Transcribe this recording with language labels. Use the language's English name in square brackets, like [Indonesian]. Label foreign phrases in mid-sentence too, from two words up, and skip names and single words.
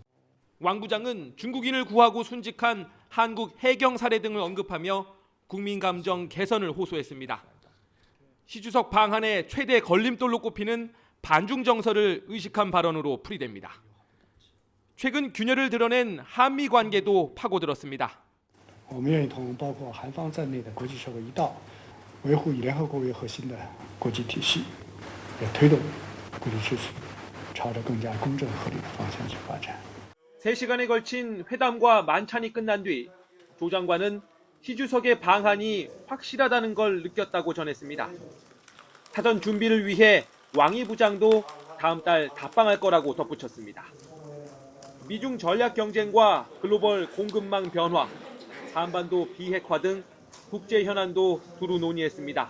[Korean] 왕 부장은 중국인을 구하고 순직한 한국 해경 사례 등을 언급하며 국민 감정 개선을 호소했습니다. 시 주석 방한의 최대 걸림돌로 꼽히는 반중 정서를 의식한 발언으로 풀이됩니다. 최근 균열을 드러낸 한미 관계도 파고들었습니다. [Chinese] 我们愿意同包括韩方在内的国际社会一道，维护以联合国为核心的国际体系，也推动国际秩序朝着更加公正合理的方向去发展。 [Korean] 3시간에 걸친 회담과 만찬이 끝난 뒤 조 장관은 시 주석의 방한이 확실하다는 걸 느꼈다고 전했습니다. 사전 준비를 위해 왕이 부장도 다음 달 답방할 거라고 덧붙였습니다. 미중 전략 경쟁과 글로벌 공급망 변화, 한반도 비핵화 등 국제 현안도 두루 논의했습니다.